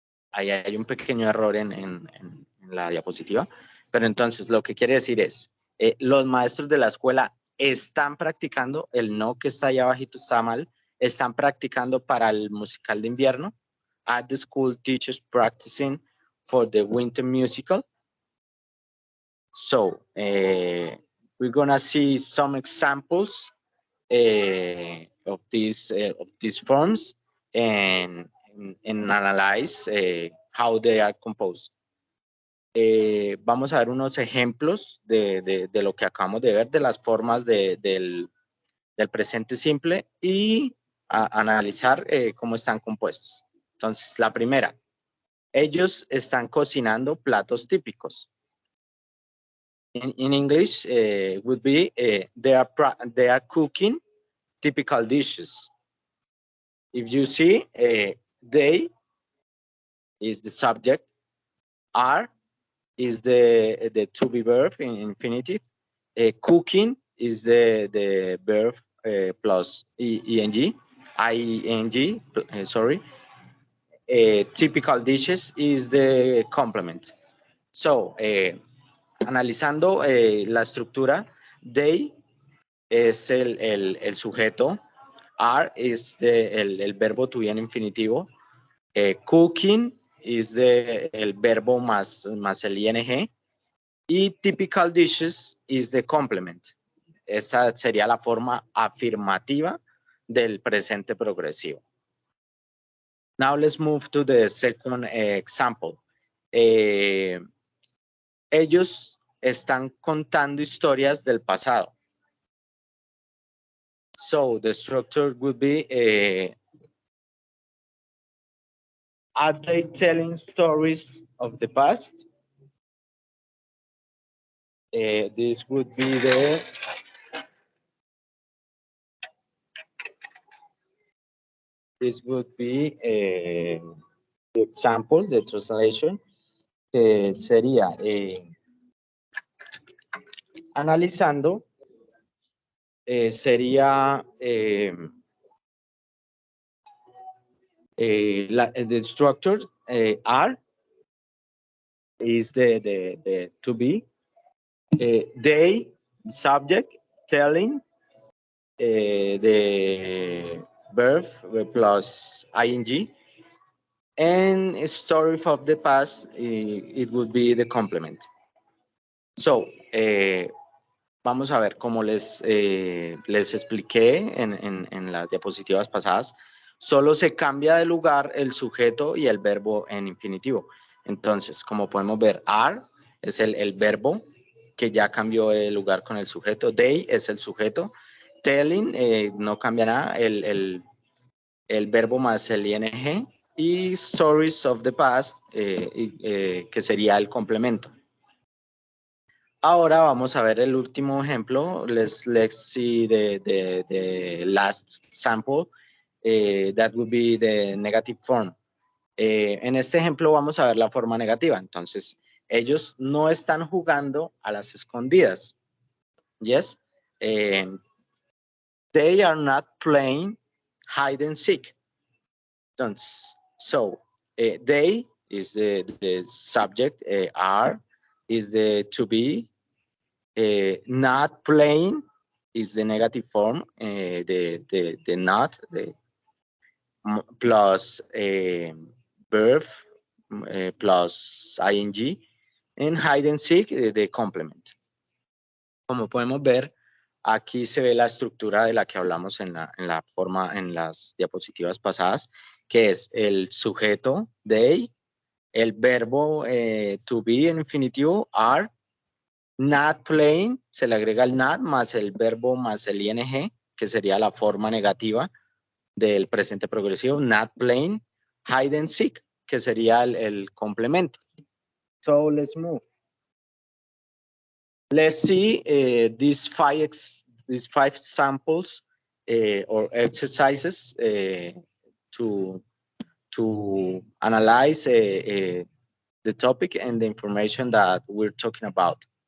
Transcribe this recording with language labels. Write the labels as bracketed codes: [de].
[es] Ahí hay un pequeño error en la diapositiva, pero entonces lo que quiere decir es, los maestros de la escuela están practicando, el no que está ahí abajito está mal, están practicando para el musical de invierno. [en] Are the school teachers practicing for the winter musical? So, we're gonna see some examples of these forms and analyze how they are composed. [es] Vamos a ver unos ejemplos de lo que acabamos de ver, de las formas del presente simple y analizar cómo están compuestos. Entonces, la primera, ellos están cocinando platos típicos. [en] In English, would be they are cooking typical dishes. If you see, they is the subject, are is the to be verb in infinitive, cooking is the verb plus ing, sorry. Typical dishes is the complement. [es] So, analizando la estructura, they es el sujeto, are is el verbo to be en infinitivo, cooking is el verbo más el ing, y [en] typical dishes is the complement. [es] Esa sería la forma afirmativa del presente progresivo. [en] Now let's move to the second example. [es] Ellos están contando historias del pasado. [en] So the structure would be, are they telling stories of the past? This would be the the example, the translation, [es] que sería analizando, sería [en] the structure are is the to be, they subject telling, the verb plus ing, and story of the past, it would be the complement. [es] So, vamos a ver, como les expliqué en las diapositivas pasadas, solo se cambia de lugar el sujeto y el verbo en infinitivo. Entonces, como podemos ver, are es el verbo que ya cambió de lugar con el sujeto. They es el sujeto. Telling no cambia nada, el verbo más el ing. Y stories of the past, que sería el complemento. Ahora vamos a ver el último ejemplo. [en] Let's see the last sample. That would be the negative form. [es] En este ejemplo vamos a ver la forma negativa. Entonces, ellos no están jugando a las escondidas. [en] Yes. They are not playing hide and seek. [es] Entonces, [en] so, they is the subject, are is the to be, not playing is the negative form, the not, plus verb plus ing, and hide and seek, the complement. [es] Como podemos ver, aquí se ve la estructura de la que hablamos en las diapositivas pasadas, que es el sujeto they, el verbo to be en infinitivo are, not playing, se le agrega el not más el verbo más el ing, que sería la forma negativa del presente progresivo, not playing, hide and seek, que sería el complemento. [en] So let's move. Let's see these five samples or exercises to analyze the topic and the information that we're talking about.